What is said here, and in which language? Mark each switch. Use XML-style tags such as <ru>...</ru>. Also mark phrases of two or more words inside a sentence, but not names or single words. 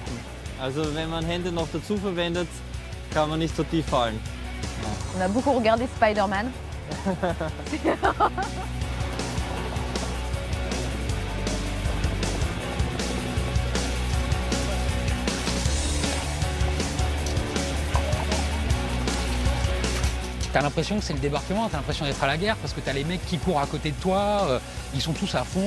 <de>Also wenn man Hände noch dazu verwendet, kann man nicht so tief fallen.</de> <fr>On a beaucoup regardé Spider-Man. T'as l'impression que c'est le débarquement, t'as l'impression d'être à la guerre parce que t'as les mecs qui courent à côté de toi, ils sont tous à fond.</fr>